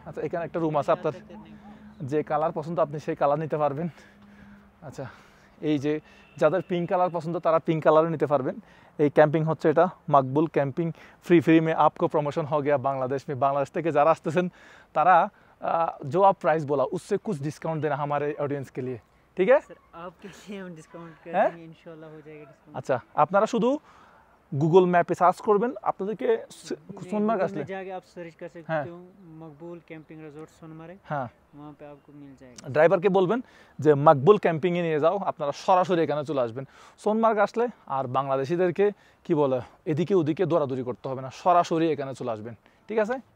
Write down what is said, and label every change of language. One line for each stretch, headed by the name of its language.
Bangla: আচ্ছা এখানে একটা রুম আছে, আপনার যে কালার পছন্দ আপনি সেই কালার নিতে পারবেন। আচ্ছা এই যে যাদের পিঙ্ক কালার পছন্দ তারা পিঙ্ক কালারও নিতে পারবেন। এই ক্যাম্পিং হচ্ছে এটা
Hindi: मकबूल कैंपिंग फ्री में आपको प्रमोशन हो गया बांग्लादेश में। बांग्लादेश
Bangla: থেকে যারা আসতেছেন তারা
Hindi: जो आप प्राइस बोला उससे कुछ डिस्काउंट देना हमारे ऑडियंस के लिए, ठीक है सर? आपके लिए हम डिस्काउंट कर हैं? देंगे, इंशाल्लाह हो जाएगा डिस्काउंट।
Bangla: আচ্ছা আপনারা শুধু গুগল ম্যাপে সার্চ করবেন, আপনাদেরকে সোনমার্গ আসলে
Hindi: जाके आप सर्च कर सकते हाँ। हो मकबूल कैंपिंग रिजॉर्ट सोनमार्ग,
Bangla: হ্যাঁ
Hindi: वहाँ पे आपको मिल जाएगा।
Bangla: ড্রাইভারকে বলবেন যে মকবুল ক্যাম্পিংয়ে নিয়ে যাও, আপনারা সরাসরি এখানে চলে আসবেন। সোনমার্গ আসলে আর বাংলাদেশিদেরকে কি বলে এদিকে ওদিকে দৌড়াদৌড়ি করতে হবে না, সরাসরি এখানে চলে আসবেন, ঠিক আছে?